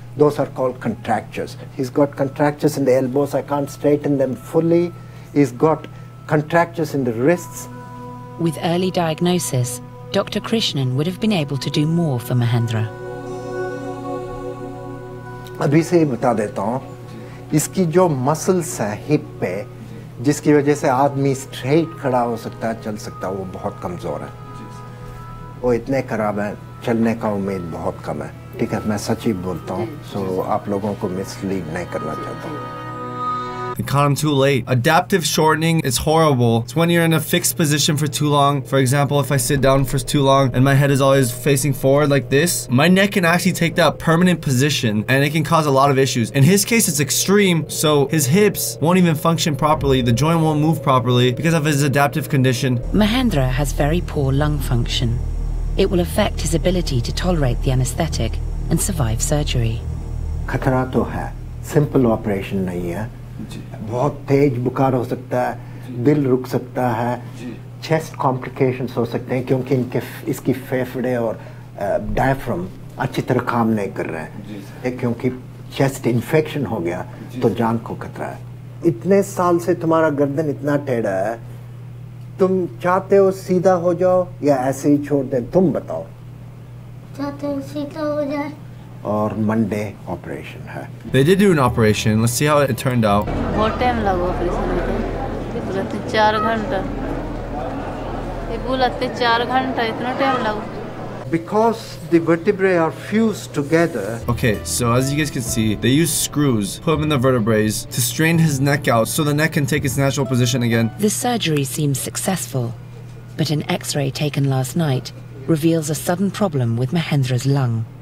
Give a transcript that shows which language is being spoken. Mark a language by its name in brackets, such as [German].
[English] Those are called contractures. He's got contractures in the elbows. I can't straighten them fully. He's got contractures in the wrists. With early diagnosis, Dr. Krishnan would have been able to do more for Mahendra. [Hindi] अभी से ही बता देता हूँ इसकी जो muscles हैं hip पे, जिसकी वजह से आदमी स्ट्रेट खड़ा हो सकता है, चल सकता है, वो बहुत कमज़ोर है। वो इतने खराब है, चलने का उम्मीद बहुत कम है। ठीक है, मैं सच ही बोलता हूँ, सो आप लोगों को मिसलीड नहीं करना चाहता हूँ। [English] They caught him too late. Adaptive shortening is horrible. It's when you're in a fixed position for too long. For example, if I sit down for too long and my head is always facing forward like this, my neck can actually take that permanent position and it can cause a lot of issues. In his case, it's extreme, so his hips won't even function properly. The joint won't move properly because of his adaptive condition. Mahendra has very poor lung function. It will affect his ability to tolerate the anesthetic and survive surgery. [Hindi] खतरा तो है, simple operation नहीं है, बहुत तेज बुखार हो सकता है, दिल रुक सकता है, चेस्ट कॉम्प्लिकेशंस हो सकते हैं क्योंकि इसकी फेफड़े और डायफ्राम अच्छी तरह काम नहीं कर रहे हैं, क्योंकि चेस्ट इन्फेक्शन हो गया तो जान को खतरा है। इतने साल से तुम्हारा गर्दन इतना टेढ़ा है, तुम चाहते हो सीधा हो जाओ या ऐसे ही छोड़ दें? तुम बताओ। चाहते हो सीधा हो जाए। और मंडे ऑपरेशन है। [English] They did do an operation. Let's see how it turned out. [Hindi] बहुत टाइम लगा ऑपरेशन में, ये बोला 4 घंटा, ये बोला 4 घंटा, इतना टाइम लगा। [English] Because the vertebrae are fused together. Okay, so as you guys can see, they use screws, put them in the vertebrae to strain his neck out so the neck can take its natural position again. The surgery seems successful, but an X-ray taken last night reveals a sudden problem with Mahendra's lung.